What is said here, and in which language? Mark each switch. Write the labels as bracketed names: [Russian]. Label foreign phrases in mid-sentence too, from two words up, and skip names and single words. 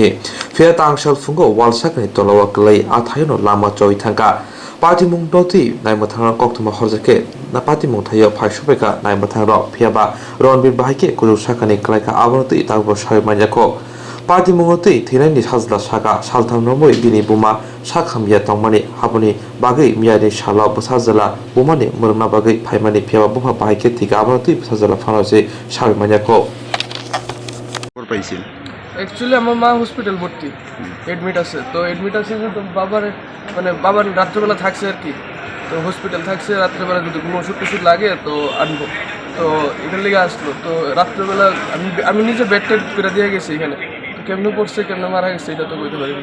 [Kok Borok] फेर तांसाल फुंगो वालसाकनि तलवा क्लै आथायनो लामा चoi थांगा पार्टी मुंगदति नायमथांरा कक्तमा हरजाके ना पार्टी मुंगथायो फाइसुबेका नायमथांरा फेबा रणबीर बाहायके कुजु साखानि क्लाइका आबनति तागबो साय मान्याको पार्टी मुंगतै थैनायनि साजला सागा सालथाम नमै बिनि बुमा साखामिया तंमानि हाबनि बागै मियानि साला बसाजला बुमानि मरना बागै फाइमानि फेबा बुमा बाहायके थिगा आबनति बसाजला फानोसे साय मान्याको [Bangla] পাইছিল অ্যাকচুয়ালি আমার মা হসপিটাল ভর্তি এডমিট আছে তো তো বাবার রাত্রেবেলা থাকছে আর কি তো হসপিটাল থাকছে রাত্রেবেলা যদি কোনো ওষুধ টষুধ লাগে তো আনবো তো এটার লেগে আসলো তো রাত্রেবেলা আমি নিজে বেড টেড করে দিয়ে গেছি এখানে কেমনে পড়ছে কেমনে মারা গেছে এটা তো বলতে পারিনি